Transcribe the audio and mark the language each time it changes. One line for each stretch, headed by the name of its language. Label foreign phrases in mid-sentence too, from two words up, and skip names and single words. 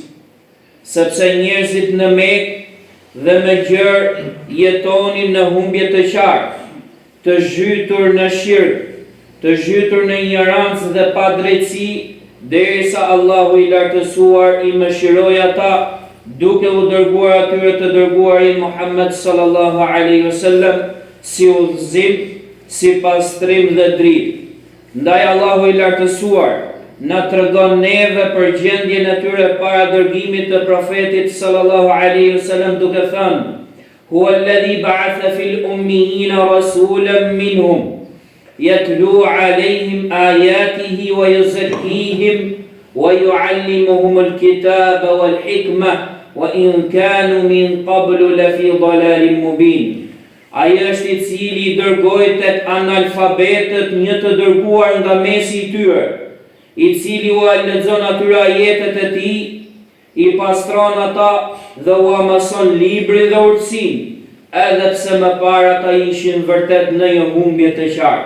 Albanian: Sepse njerëzit në Mekë dhe me gjërë jetonin në humbje të qartë, të zhytur në shirk, të zhytur në ignorancë dhe padrejtësi, derisa Allahu I lartësuar I mëshiroi ata duke u dërguar atyre të dërguarin Muhammed
Arabic: صلى الله عليه وسلم
Albanian: si udhëzim, si pastrim dhe dritë. Ndaj Allahu I lartësuar na tregon neve për gjendjen e tyre para dërgimit të profetit
Arabic: صلى الله عليه وسلم
Albanian: duke thënë:
Arabic: "هو الذي بعث في الأميين رسولا منهم يتلو عليهم آياته ويزكيهم ويعلمهم الكتاب والحكمة وإن كانوا من قبل لفي ضلال مبين."
Albanian: Ai është I cili I dërgoi tek analfabetët një të dërguar nga mesi I tyre, I cili u lexon atyre ajetet e Tij, I pastron ata dhe u mëson librin dhe urtësinë, edhe pse më parë ata ishin vërtet në një humbje të qartë.